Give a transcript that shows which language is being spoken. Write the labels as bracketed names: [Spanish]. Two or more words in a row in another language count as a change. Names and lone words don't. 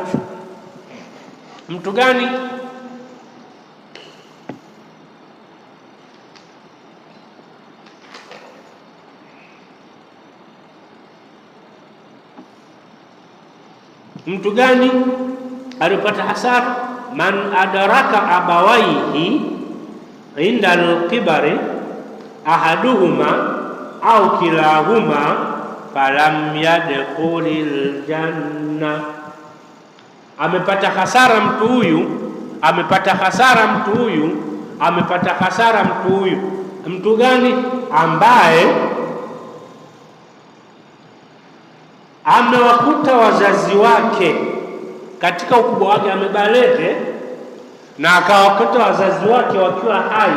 [Swahili] Mtu gani? Mtu gani alipata hasara? [Arabic] من أدرك أبويه عند الكبر أحدهما أو كلاهما فلم يدخل الجنة. [Swahili] Amepata hasara mtu huyu, amepata hasara mtu huyu, amepata hasara mtu huyu. Mtu gani? Ambaye amewakuta wazazi wake katika ukubwa wake, amebalege na akawakuta wazazi wake wakiwa hai.